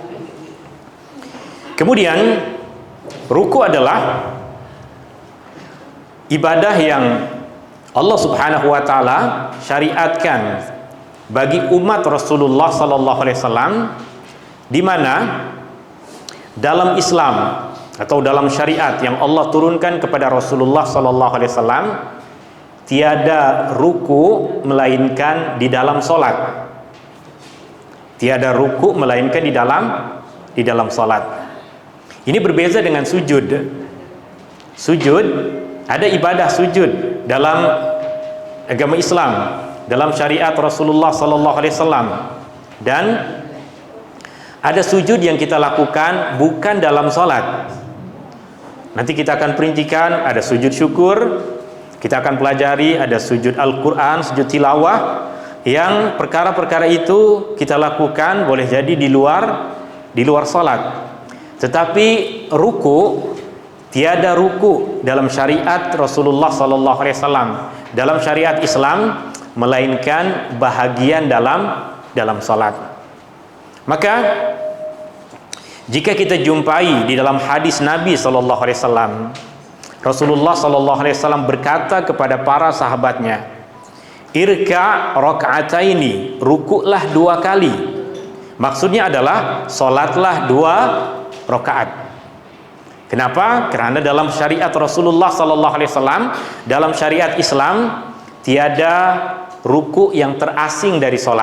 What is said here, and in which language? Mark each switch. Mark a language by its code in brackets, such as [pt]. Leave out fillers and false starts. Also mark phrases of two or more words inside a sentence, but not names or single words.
[ms] Kemudian rukuk adalah ibadah yang Allah [ar] سبحانه وتعالى [ms] syariatkan bagi umat Rasulullah [ar] صلى الله عليه وسلم, [ms] di mana dalam Islam atau dalam syariat yang Allah turunkan kepada Rasulullah [ar] صلى الله عليه وسلم, [ms] tiada ruku melainkan di dalam solat. Tiada ruku melainkan di dalam solat. Ini berbeza dengan sujud. Sujud, ada ibadah sujud dalam agama Islam, dalam syariat Rasulullah [ar] صلى الله عليه وسلم, [ms] dan ada sujud yang kita lakukan bukan dalam solat. Nanti kita akan perincikan, ada sujud syukur. Kita akan pelajari ada sujud Al-Quran, sujud tilawah, yang perkara-perkara itu kita lakukan boleh jadi di luar salat. Tetapi ruku, tiada ruku dalam syariat Rasulullah [ar] صلى الله عليه وسلم, [ms] dalam syariat Islam, melainkan bahagian dalam salat. Maka jika kita jumpai di dalam hadis Nabi [ar] صلى الله عليه وسلم, [ms] Rasulullah [ar] صلى الله عليه وسلم [ms] berkata kepada para sahabatnya, [ar] اركع ركعتين, [ms] rukuklah 2 kali. Maksudnya adalah salatlah 2 rakaat. Kenapa? Karena dalam syariat Rasulullah [ar] صلى الله عليه وسلم, [ms] dalam syariat Islam, tiada ruku yang terasing dari salat.